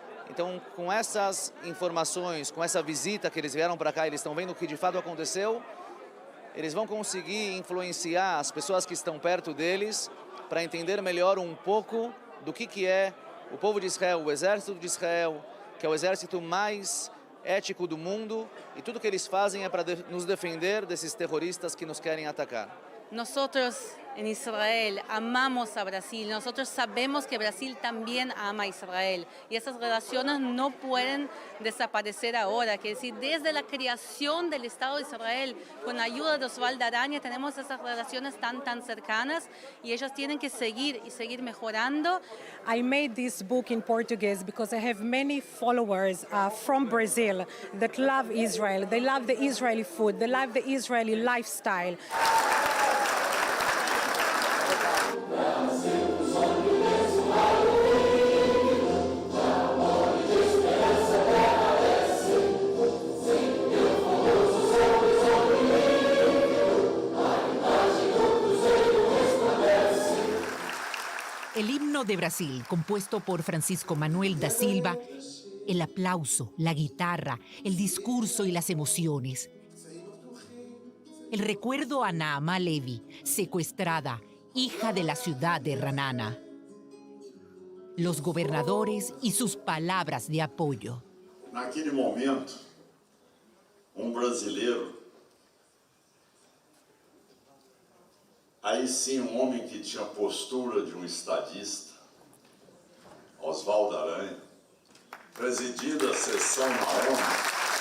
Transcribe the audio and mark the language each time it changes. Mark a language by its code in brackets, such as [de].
[pt] Então, com essas informações, com essa visita que eles vieram para cá, eles estão vendo o que de fato aconteceu, eles vão conseguir influenciar as pessoas que estão perto deles para entender melhor um pouco do que é o povo de Israel, o exército de Israel, que é o exército mais ético do mundo, e tudo que eles fazem é para nos defender desses terroristas que nos querem atacar. [es] Nosotros en Israel amamos a Brasil, nosotros sabemos que Brasil también ama a Israel y esas relaciones no pueden desaparecer ahora, que decir, desde la creación del Estado de Israel, con la ayuda de Osvaldo Aranha, tenemos esas relaciones tan cercanas y ellos tienen que seguir y seguir mejorando. [en] I made this book in Portuguese because I have many followers from Brazil that love Israel. They love the Israeli food, they love the Israeli lifestyle. [es] El himno de Brasil, compuesto por Francisco Manuel da Silva, el aplauso, la guitarra, el discurso y las emociones. El recuerdo a Naamá Levi, secuestrada, hija de la ciudad de Renana. Los gobernadores y sus palabras de apoyo. [pt] Naquele momento, brasileiro, aí sim homem que tinha postura de estadista, Osvaldo Aranha, presidindo a sessão na ONU,